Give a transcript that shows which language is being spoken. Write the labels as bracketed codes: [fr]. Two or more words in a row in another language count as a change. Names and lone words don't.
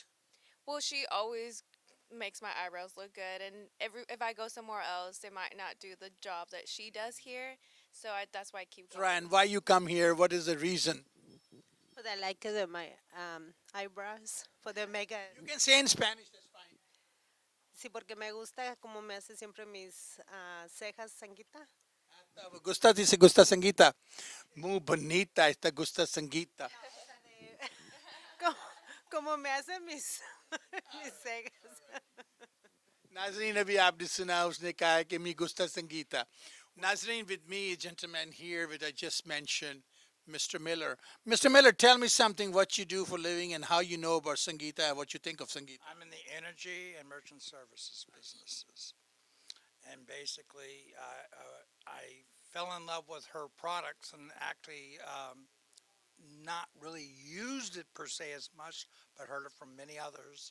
[en] Well, she always makes my eyebrows look good, and if I go somewhere else, they might not do the job that she does here. So that's why I keep going. Right, and why you come here? What is the reason? For the like my eyebrows, for the mega. You can say in Spanish, that's fine. [es] Sí, porque me gusta como me hace siempre mis cejas, Sanguita. Gusta, dice gusta Sangeeta. Muy bonita esta gusta Sangeeta. Como, como me hace mis, mis cejas. [hi] नाजरीन, अभी आपने सुना, उसने कहा है कि [es] me gusta [hi] संगीता। नाजरीन, [en] with me, a gentleman here that I just mentioned, Mr. Miller. Mr. Miller, tell me something, what you do for a living and how you know about Sangeeta and what you think of Sangeeta. I'm in the energy and merchant services businesses. And basically, I fell in love with her products and actually not really used it per se as much, but heard it from many others.